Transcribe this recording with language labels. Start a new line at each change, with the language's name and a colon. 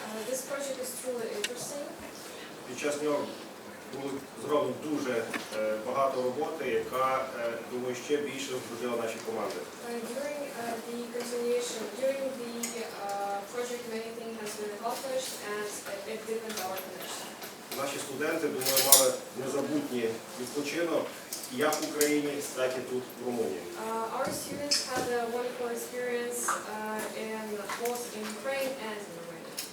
English: This project is truly interesting.
Ukrainian: Під час нього було зроблено дуже багато роботи, яка, думаю, ще більше розбудила наші команди.
English: During the project, many things has been accomplished and it deepened our connection.
Ukrainian: Наші студенти, думаю, мали незабутній відпочинок як в Україні, так і тут, в Румунії.
English: Our students had a wonderful experience both in Ukraine and in Romania.